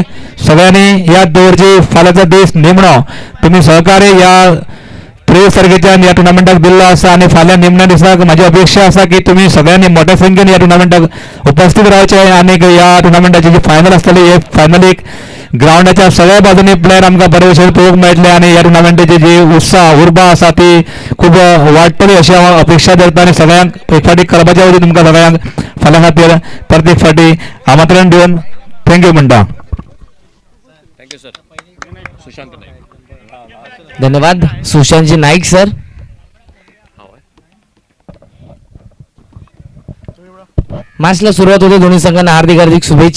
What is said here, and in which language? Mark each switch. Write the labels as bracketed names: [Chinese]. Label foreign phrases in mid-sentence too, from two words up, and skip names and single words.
[Konkani] सगळ्यांनी याद दवरची, फाल्याचो दीस निमणो तुम्ही सहकार्य या 23 तारखेच्यान या टुर्नामेंटाक दिल्लो आसा, आणि फाल्यां निमण्या दिसाक म्हाजी अपेक्षा आसा की तुम्ही सगळ्यांनी मोठ्या संख्येन या टुर्नामेंटाक उपस्थित रावचे, आणि या टुर्नामेंटाची जी फायनल आसतली हे फायनलीक ग्राउंडाच्या सगळ्या बाजूनी प्लेयर आमकां बरे भशेन पळोवंक मेळटले, आणि ह्या टुर्नामेंटाची जी उत्साह उर्बा आसा ती खूब वाडटली अशी हांव अपेक्षा धरता। आणि सगळ्यांक एक फाटी करपाच्या वतीन तुमकां सगळ्यांक फाल्यां खातीर परत एक फाटी आमंत्रण दिवन थँक्यू म्हणटा। [English] Thank you sir सुशांत नाईक। [Konkani] धन्यवाद सुशांतजी नाईक सर। [Marathi] मॅचला सुरुवात होते, दोन्ही संघांना हार्दिक हार्दिक शुभेच्छा।